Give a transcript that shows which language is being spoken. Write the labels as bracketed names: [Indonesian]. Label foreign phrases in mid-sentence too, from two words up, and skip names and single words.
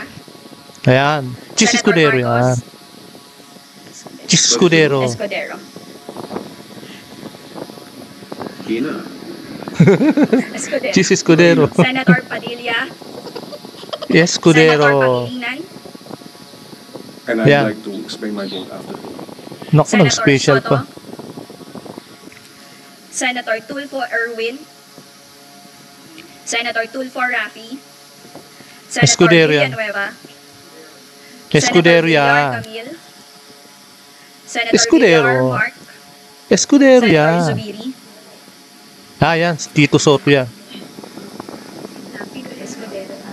[Filipino] Ayan. Chis Senator Escudero yan. Marcos, Chis Escudero. Escudero, Hina. Escudero, Chis Escudero. Senator Padilla, Senator Escudero. Pangilinan, [English] And I'd Yeah. like to explain my vote after. [Filipino] Naku, Senator nag-special Soto, pa. Senator Tulfo Erwin, Senator Tulfo Rafi, Senator Escudero yan. Villanueva, Escudero Senator Villar yan. Camille, Senator Escudero. Villar Mark, Escudero Senator yan. Zubiri, Yan. Tito Soto yan. Escudero.